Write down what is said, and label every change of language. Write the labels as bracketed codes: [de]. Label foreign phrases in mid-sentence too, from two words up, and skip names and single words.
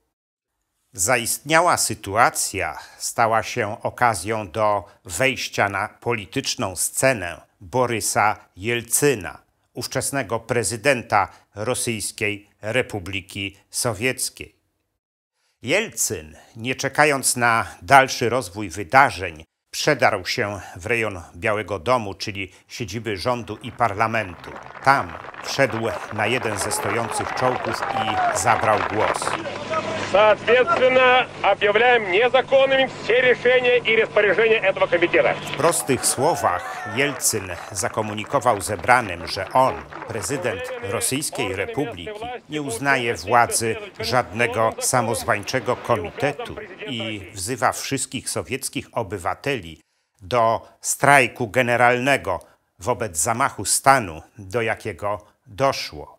[pl] Zaistniała sytuacja stała się okazją do wejścia na polityczną scenę Borysa Jelcyna, ówczesnego prezydenta Rosyjskiej Republiki Sowieckiej. Jelcyn, nie czekając na dalszy rozwój wydarzeń, przedarł się w rejon Białego Domu, czyli siedziby rządu i parlamentu. Tam wszedł na jeden ze stojących czołgów i zabrał głos. [ru] Соответственно, объявляем незаконными все решения и распоряжения этого комитета. [pl] W prostych słowach Jelcyn zakomunikował zebranym, że on, prezydent Rosyjskiej Republiki, nie uznaje władzy żadnego samozwańczego komitetu i wzywa wszystkich sowieckich obywateli do strajku generalnego wobec zamachu stanu, do jakiego doszło.